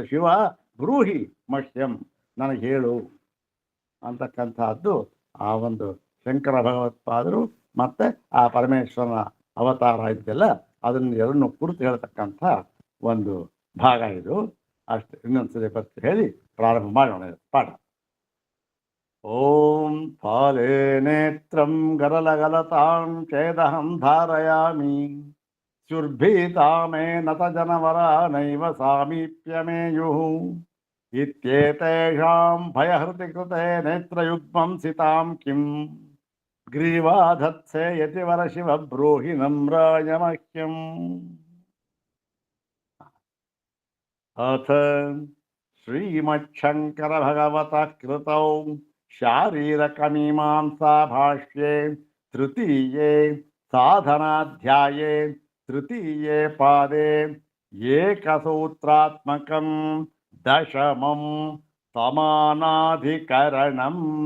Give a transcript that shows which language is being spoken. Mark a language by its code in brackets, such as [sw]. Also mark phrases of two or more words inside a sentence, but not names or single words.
[sa] ಶಿವ ಬ್ರೂಹಿ ಮಹ್ಯಂ, [kn] ನನಗೆ ಹೇಳು ಅಂತಕ್ಕಂಥದ್ದು ಆ ಒಂದು ಶಂಕರ ಭಗವತ್ಪಾದರು ಮತ್ತೆ ಆ ಪರಮೇಶ್ವರನ ಅವತಾರ ಇದೆಯಲ್ಲ, ಅದನ್ನು ಎರಡನ್ನೂ ಕುರಿತು ಹೇಳ್ತಕ್ಕಂಥ ಒಂದು ಭಾಗ ಇದು. ಅಷ್ಟೇ, ಇನ್ನೊಂದ್ಸರಿ ಬರ್ತಿ ಹೇಳಿ ಪ್ರಾರಂಭ ಮಾಡೋಣ ಪಾಠ. [sa] ಓಂ ಫಾಲೆ ನೇತ್ರಂ ಗರಲಗಲತಾಂ ಛೇದಹಂ ಧಾರಯಾಮಿ ಸ್ಯುರ್ಭೀತಾ ಮೇ ನತ ಜನವರ ನೈವ ಸಾಮೀಪ್ಯಮೇಯುಃ ಇತ್ಯೇತೇಷಾಂ ಭಯಹೃತಿ ಕೃತೆ ನೇತ್ರಯುಗ್ಮಂ ಸಿತಾಂ ಕಿಂ ಗ್ರೀವಾಧತ್ಸೆ ಯತಿವರ ಶಿವ ಬ್ರೂಹಿ ನಮ್ರಾಯ ಮಹ್ಯಂ. ಅಥ ಶ್ರೀಮಚ್ಛಂಕರ ಭಗವತ ಕೃತೌ ಶಾರೀರಕಮೀಮಾಂಸಾ ಭಾಷ್ಯೆ ತೃತೀಯೇ ಸಾಧನಾಧ್ಯಾಯೇ ತೃತೀಯೇ ಪಾದೆ ಏಕಸೂತ್ರಾತ್ಮಕಂ ದಶಮಂ ಸಮಾನಾಧಿಕರಣಂ.